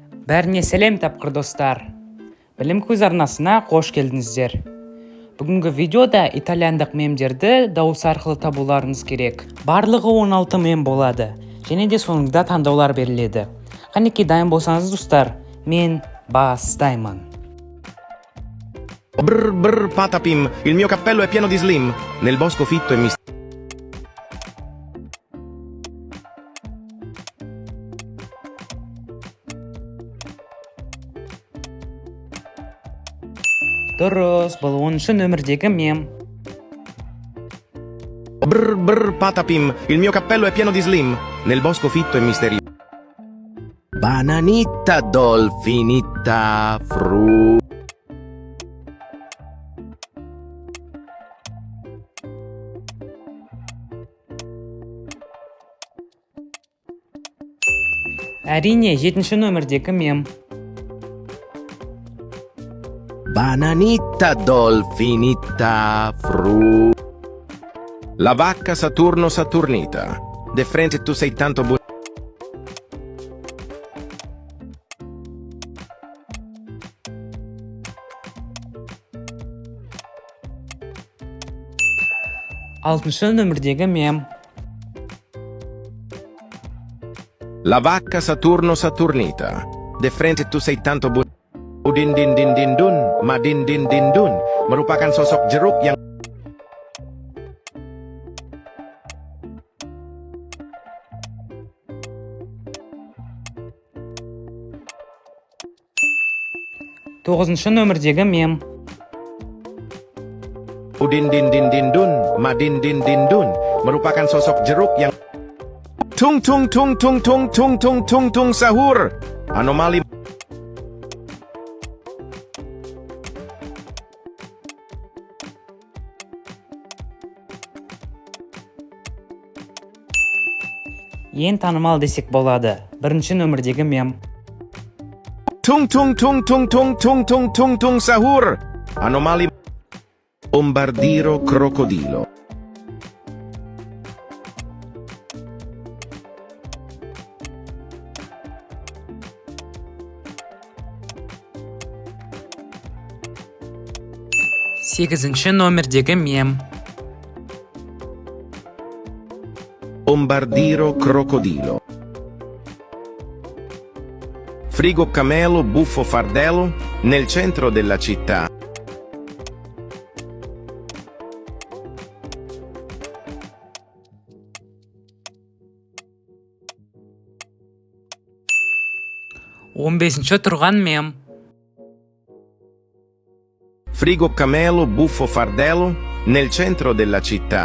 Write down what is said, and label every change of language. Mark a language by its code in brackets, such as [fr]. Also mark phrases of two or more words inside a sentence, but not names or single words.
[kk] Бәріне сәлем тапқыр достар. Білім көз арнасына қош келдіңіздер. Бүгінгі видеода итальяндық мемдерді дауыс арқылы табуларыңыз керек. Барлығы 16 мем болады. Және де соңында таңдаулар беріледі. Қанекей дайын болсаңыз достар, мен бастаймын. [it] Brr brr patapim, il mio cappello è pieno di slim, nel bosco fitto e misterioso. [kk] Дұрыс, бұл 10-шы нөмірдегі мем. [it] Brr brr patapim, il mio cappello è pieno di slim, nel bosco fitto e misterioso. Bananitta dolfinitta fru. [kk] Әрине, 7-ші нөмірдегі мем. [it] Bananitta dolfinitta fru. La vacca Saturno Saturnita. De frente tu sei tanto buono. [kk] Алтыншы нөмірдегі мем. [it] La vacca Saturno Saturnita. De frente tu sei tanto buono. [id] Udin din din din dun, madin din din dun, merupakan sosok jeruk yang [kk] Тоғызыншы нөмірдегі мем. [id] Udin din din din dun, madin din din dun, merupakan sosok jeruk yang tung tung tung tung tung tung tung tung tung sahur. Anomali. [kk] Ең танымал десек болады. Бірінші нөмірдегі мем. [id] Tung tung tung tung tung tung tung tung tung sahur. [it] Anomali. Bombardiro crocodilo. [kk] Сегізінші нөмірдегі мем. [it] Bombardiro crocodilo. Frigo camelo buffo fardello nel centro della città. [kk] Он бесінші тұрған мем. [it] Frigo camelo buffo fardello nel centro della città.